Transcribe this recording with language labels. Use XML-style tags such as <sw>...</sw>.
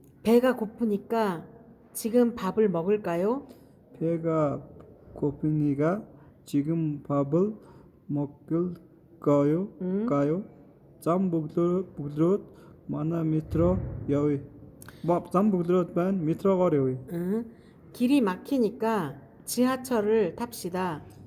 <ko>배가 고프니까 지금 밥을 먹을까요? 배가 고프니까 지금 밥을 먹을까요?</ko> <mn>Зам бөглөрөөд манай метро явъя. Зам бөглөрөөд байна. метрогоор явъя.</mn> <ko>길이 막히니까 지하철을 탑시다.</ko>